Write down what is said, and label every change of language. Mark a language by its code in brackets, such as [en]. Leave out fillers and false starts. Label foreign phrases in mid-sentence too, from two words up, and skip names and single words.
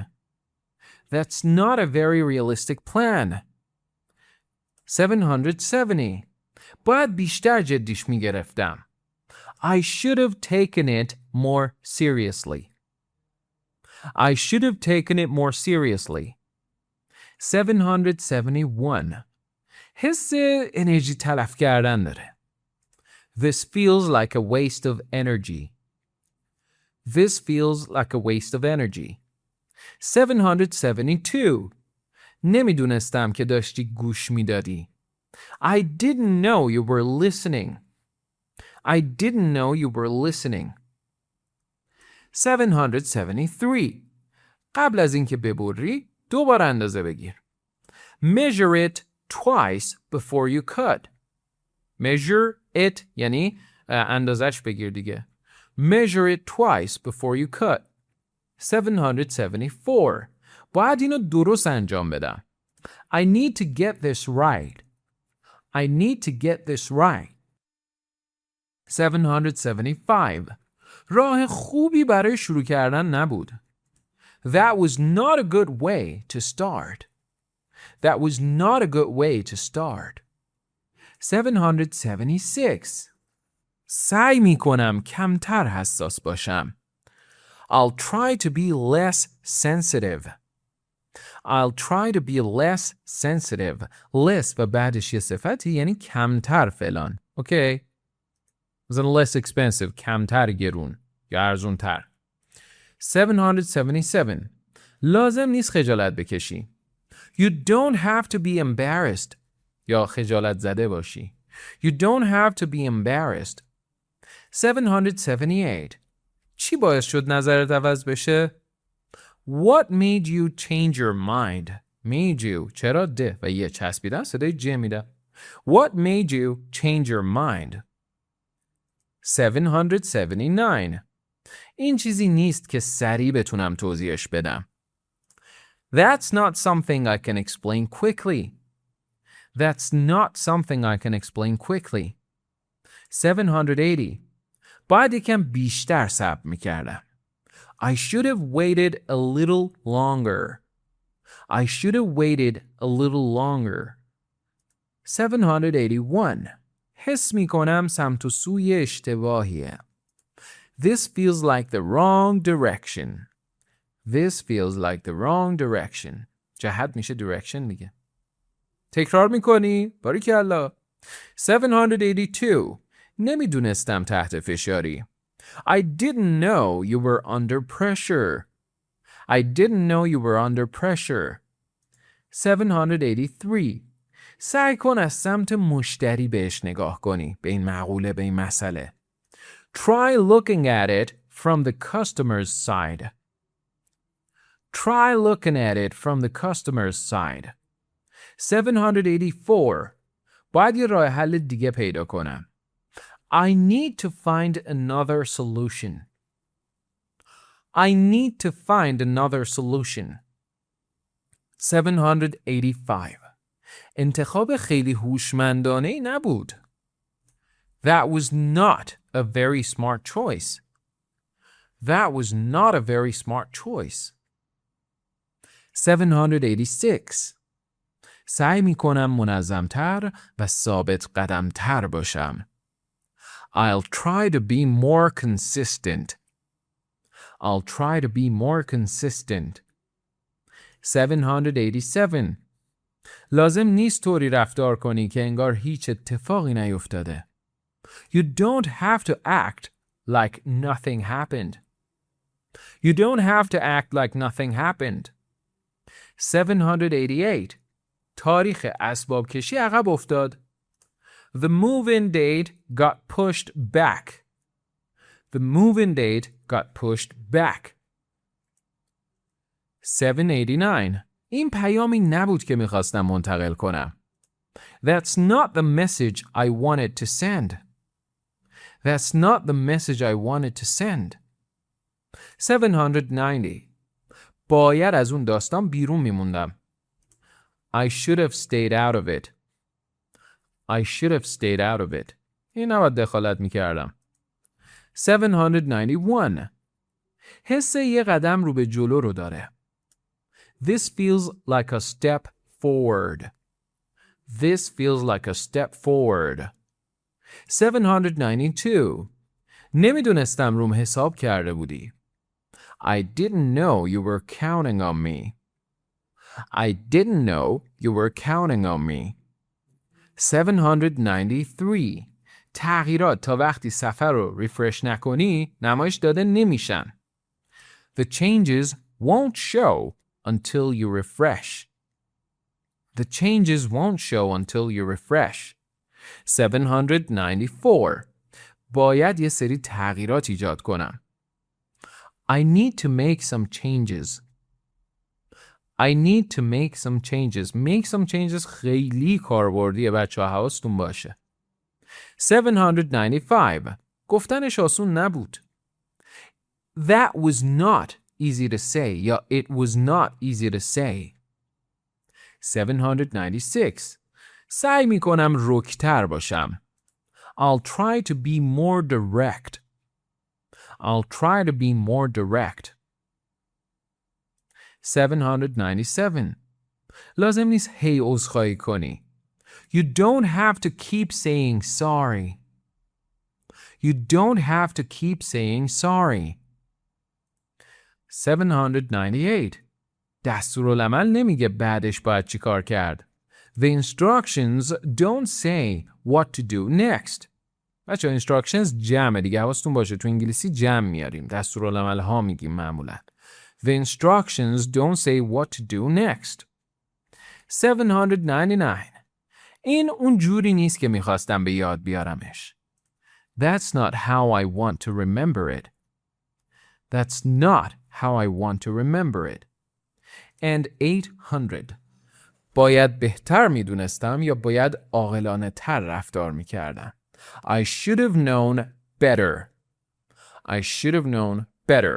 [en] That's not a very realistic plan. 770. [fa] باید بیشتر جدیش میگرفتم. [en] I should have taken it more seriously. I should have taken it more seriously. 771. [fa] حس انرژی تلف کردن داره. [en] This feels like a waste of energy. This feels like a waste of energy. 772. [fa] نمیدونستم که داشتی گوش میدادی. [en] I didn't know you were listening. I didn't know you were listening. 773. [fa] قبل از اینکه ببری دوباره اندازه بگیر. [en] Measure it twice before you cut. Measure it [fa] یعنی اندازش بگیر دیگه. [en] Measure it twice before you cut. 774. [fa] باید اینو درست انجام بدم. [en] I need to get this right. I need to get this right. 775. [fa] راه خوبی برای شروع کردن نبود. [en] That was not a good way to start. That was not a good way to start. 776. [fa] سعی می کنم کمتر حساس باشم. [en] I'll try to be less sensitive. I'll try to be less sensitive. [fa] Less و بعدش یه صفتی یعنی کمتر فلان. اوکی؟ مثلا [en] less expensive [fa] کمتر گرون یا ارزونتر. 777. لازم نیست خجالت بکشی. [en] You don't have to be embarrassed. [fa] یا خجالت زده باشی. [en] You don't have to be embarrassed. [fa] 778. چی باعث شد نظرت عوض بشه؟ [en] What made you change your mind? Made you. [fa] چرا ده و یه چسبیدن صدای ج میده. [en] What made you change your mind? 779. [fa] این چیزی نیست که سریع بتونم توضیحش بدم. [en] That's not something I can explain quickly. That's not something I can explain quickly. 780. [fa] باید یکم بیشتر صبر میکردم. [en] I should have waited a little longer. I should have waited a little longer. 781. [fa] حس میکنم سمت و سوی اشتباهیه. [en] This feels like the wrong direction. This feels like the wrong direction. [fa] جهت میشه direction دیگه. تکرار میکنی؟ باریکالله. 782. نمیدونستم تحت فشاری. [en] I didn't know you were under pressure. I didn't know you were under pressure. 783. [fa] سعی کن از سمت مشتری بهش نگاه کنی. به این مقوله، به این مسئله. [en] Try looking at it from the customer's side. Try looking at it from the customer's side. 784. [fa] باید یه راه حل دیگه پیدا کنم. [en] I need to find another solution. I need to find another solution. 785. [fa] انتخاب خیلی هوشمندانه‌ای نبود. [en] That was not a very smart choice. That was not a very smart choice. 786. [fa] سعی می کنم منظمتر و ثابت قدمتر باشم. [en] I'll try to be more consistent. I'll try to be more consistent. 787. [fa] لازم نیست طوری رفتار کنی که انگار هیچ اتفاقی نیفتاده. [en] You don't have to act like nothing happened. You don't have to act like nothing happened. 788. [fa] تاریخ اسباب کشی عقب افتاد. [en] The move-in date got pushed back. The move-in date got pushed back. 789. [fa] این پیامی نبود که میخواستم منتقل کنم. [en] That's not the message I wanted to send. That's not the message I wanted to send. 790. [fa] باید از اون داستان بیرون میموندم. [en] I should have stayed out of it. I should have stayed out of it. [fa] این نباید دخالت میکردم. 791. حس یه قدم رو به جلو رو داره. [en] This feels like a step forward. This feels like a step forward. 792. [fa] نمیدونستم روم حساب کرده بودی. [en] I didn't know you were counting on me. I didn't know you were counting on me. 793. [fa] تغییرات تا وقتی صفحه رو ریفرش نکنی نمایش داده نمیشن. [en] The changes won't show until you refresh. The changes won't show until you refresh. 794. [fa] باید یه سری تغییرات ایجاد کنم. [en] I need to make some changes. I need to make some changes. Make some changes [fa] خیلی کاربردیه بچه ها، حواستون باشه. 795. گفتنش آسون نبود. [en] That was not easy to say. یا it was not easy to say. 796. [fa] سعی میکنم رک‌تر باشم. [en] I'll try to be more direct. I'll try to be more direct. 797. [fa] لازم نیست هی عذرخواهی کنی. [en] You don't have to keep saying sorry. You don't have to keep saying sorry. 798. [fa] دستورالعمل نمیگه بعدش باید چی کار کرد. [en] The instructions don't say what to do next. [fa] بچه instructions جمعه دیگه، حواستون باشه تو انگلیسی جمع میاریم، دستورالعمل ها میگیم معمولا. [en] The instructions don't say what to do next. 799. [fa] این اون جوری نیست که میخواستم به یاد بیارمش. [en] That's not how I want to remember it. That's not how I want to remember it. And 800. [fa] باید بهتر میدونستم یا باید عاقلانه تر رفتار میکردم. [en] I should have known better. I should have known better.